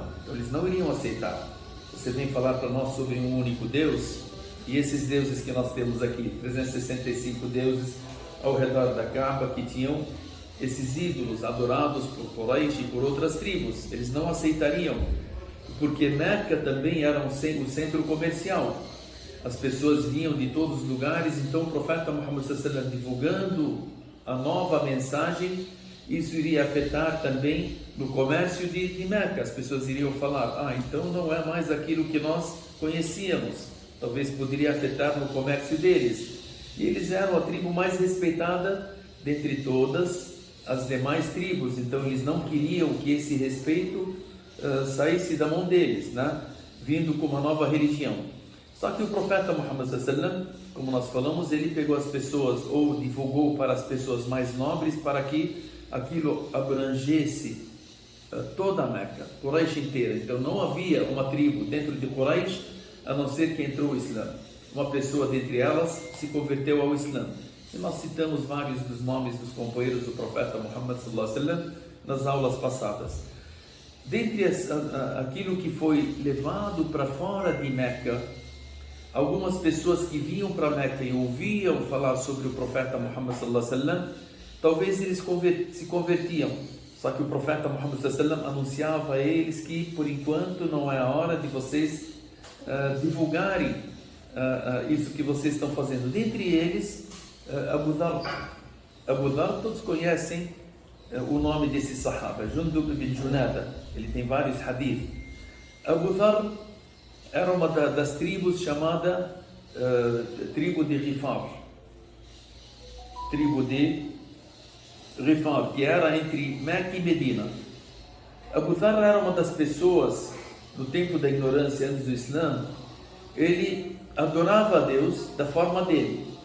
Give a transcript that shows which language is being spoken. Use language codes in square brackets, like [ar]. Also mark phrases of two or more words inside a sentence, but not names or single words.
[pt] Então eles não iriam aceitar. Você vem falar para nós sobre um único Deus, e esses deuses que nós temos aqui, 365 deuses ao redor da Kaaba, que tinham esses ídolos adorados por Quraysh e por outras tribos, eles não aceitariam, porque Meca também era o centro comercial. As pessoas vinham de todos os lugares. Então o profeta Muhammad [ar] صلى الله عليه وسلم [pt] divulgando a nova mensagem, isso iria afetar também no comércio de Meca. As pessoas iriam falar: então não é mais aquilo que nós conhecíamos. Talvez poderia afetar no comércio deles. E eles eram a tribo mais respeitada dentre todas as demais tribos. Então eles não queriam que esse respeito saísse da mão deles, né? Vindo com uma nova religião. Só que o profeta Muhammad [ar] صلى الله عليه وسلم, [pt] como nós falamos, ele pegou as pessoas, ou divulgou para as pessoas mais nobres, para que aquilo abrangesse toda a Meca, Quraysh inteira. Então não havia uma tribo dentro de Quraysh, a não ser que entrou o Islã. Uma pessoa dentre elas se converteu ao Islã. E nós citamos vários dos nomes dos companheiros do profeta Muhammad [ar] صلى الله عليه وسلم [pt] nas aulas passadas. Dentre aquilo que foi levado para fora de Meca, algumas pessoas que vinham para Meca e ouviam falar sobre o profeta Muhammad [ar] صلى الله عليه وسلم, [pt] talvez eles se convertiam. Só que o profeta Muhammad [ar] صلى الله عليه وسلم [pt] anunciava a eles que por enquanto não é a hora de vocês divulgarem isso que vocês estão fazendo. Dentre eles, Abu Dharr. Abu Dharr, todos conhecem o nome desse sahaba, Jundub ibn Junada. Ele tem vários hadith. Abu Dharr era uma das tribos chamada tribo de Ghifar. Tribo de Ghifar, que era entre Meca e Medina. Abu Dharr era uma das pessoas, no tempo da ignorância, antes do Islã, ele adorava a Deus da forma dele.